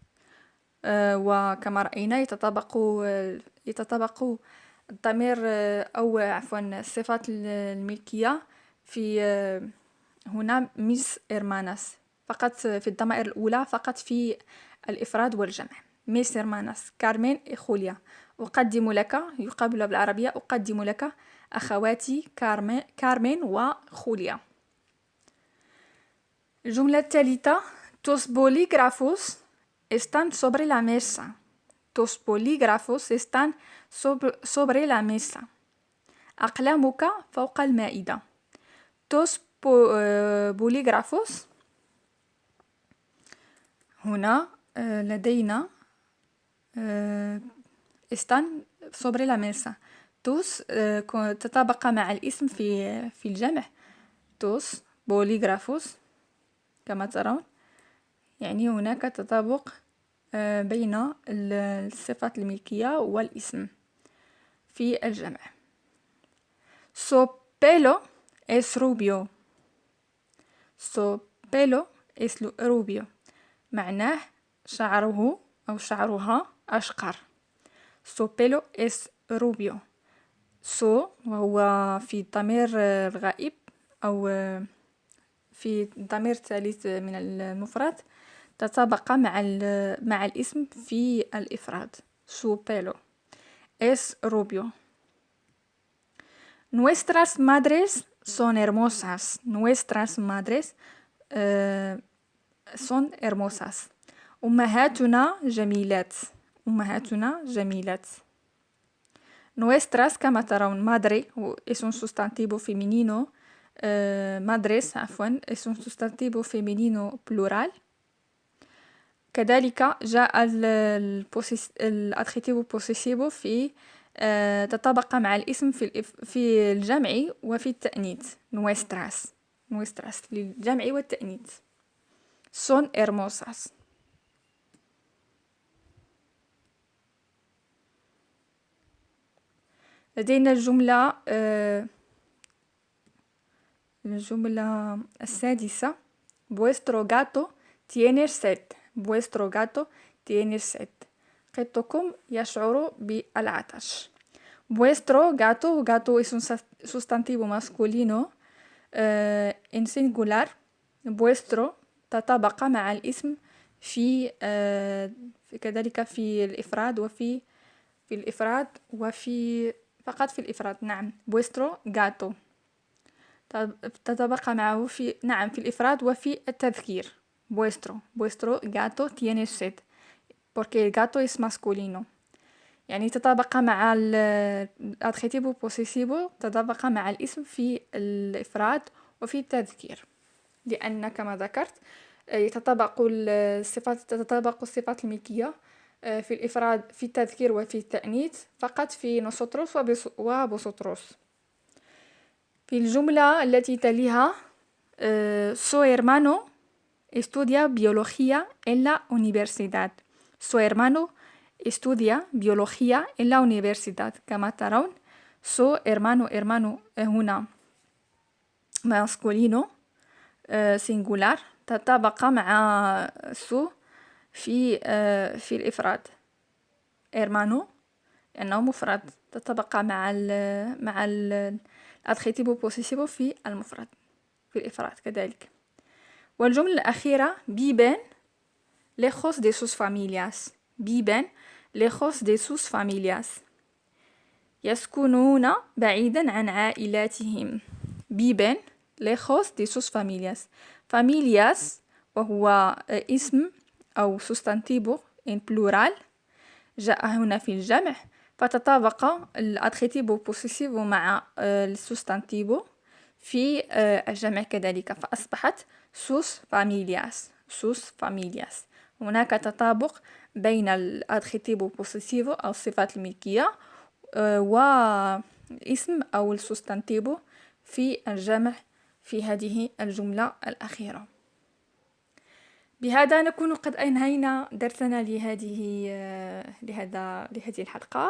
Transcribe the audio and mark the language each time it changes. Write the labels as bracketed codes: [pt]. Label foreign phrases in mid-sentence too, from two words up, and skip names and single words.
[ar] وكما رأينا يتطابق الضمير أو عفوا الصفات الملكية في هنا [es] mis hermanas [ar] فقط في الضمائر الأولى، فقط في الإفراد والجمع. [es] mis hermanas كارمين y خوليا. [ar] أقدم لك، يقابل بالعربية أقدم لك أخواتي كارمين وخوليا. الجملة الثالثة: [es] Tus bolígrafos están sobre la mesa. Tus bolígrafos están sobre la mesa. [ar] أقلامك فوق المائدة. [es] Tus bolígrafos [ar] هنا لدينا [es] están sobre la mesa. [ar] tus تطابق مع الاسم في الجمع. [es] tus bolígrafos [ar] كما ترون، يعني هناك تطابق بين الصفات الملكية والاسم في الجمع. [es] Su pelo es rubio. Su pelo es rubio. [ar] معناه شعره أو شعرها أشقر. [es] Su pelo es rubio. [ar] su وهو في الضمير الغائب أو في الضمير الثالث من المفرد، تطابق مع الاسم في الإفراد. [es] su pelo es rubio. Nuestras madres son hermosas. Nuestras madres son hermosas. [ar] أمهاتنا جميلات. أمهاتنا جميلات. [es] Nuestras [ar] كما ترون [es] madre es un sustantivo femenino. madres عفوا es un sustantivo femenino plural. [ar] كذلك جاء [es] adjetivo posesivo [ar] في تطابق مع الاسم في الجمع وفي التأنيث. nuestras للجمع والتأنيث. [es] son hermosas. [ar] لدينا الجملة السادسة: [es] Vuestro gato tiene sed. Vuestro gato tiene sed. [ar] قطكم يشعر بالعطش. [es] Vuestro gato es un sustantivo masculino en singular. [ar] Vuestro تطابق مع الاسم كذلك في الإفراد وفي في الإفراد وفي فقط في الإفراد. نعم، [es] vuestro gato [ar] تطابق معه في في الإفراد وفي التذكير. [es] vuestro gato tiene sed porque el gato es masculino. [ar] يعني تطابق مع [es] adjetivo posesivo, [ar] تطابق مع الاسم في الإفراد وفي التذكير، لأن كما ذكرت تتطابق الصفات الملكية في الإفراد في التذكير وفي التأنيث فقط في [es] nosotros y vosotros. [ar] في الجملة التي تليها [es] su hermano estudia biología en la universidad. su hermano estudia biología en la universidad. [ar] كما ترون [es] su hermano [ar] هنا [es] masculino singular [ar] تطابق مع su في الإفراد. hermano لأنه مفرد تطابق مع [es] adjetivo posesivo [ar] في المفرد في الإفراد كذلك. والجملة الأخيرة [es] viven lejos de sus familias. viven lejos de sus familias. [ar] يسكنون بعيدا عن عائلاتهم. [es] viven lejos de sus familias. [ar] familias وهو اسم أو [es] sustantivo in plural [ar] جاء هنا في الجمع، فتطابق [es] adjetivo posesivo [ar] مع السوستانتيفو في الجمع كذلك، فأصبحت [es] sus familias. [ar] هناك تطابق بين [es] adjetivo posesivo [ar] أو الصفات الملكية واسم أو السوستانتيفو في الجمع في هذه الجملة الأخيرة. بهذا نكون قد أنهينا درسنا لهذه الحلقة.